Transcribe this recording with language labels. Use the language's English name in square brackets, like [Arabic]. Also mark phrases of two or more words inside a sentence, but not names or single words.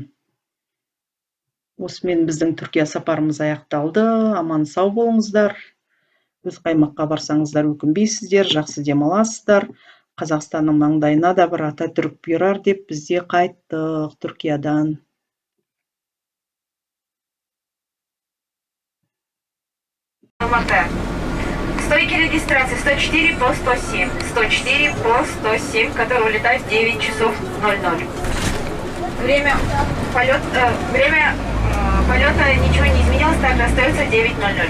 [Kazakh] Осымен біздің Түркия сапарымыз аяқталды. Аман сау болыңыздар. Өз қаймаққа барсаңыздар өкінбейсіздер, жақсы демаласыздар. Қазақстанның маңдайына да бір Ататүрік бұйырар деп бізде қайттық Түркиядан. [Russian] Стойки регистрации 104 по 107. 104 по 107, который улетает в 9 часов 00. Время полета ничего не изменилось, также остается 9:00.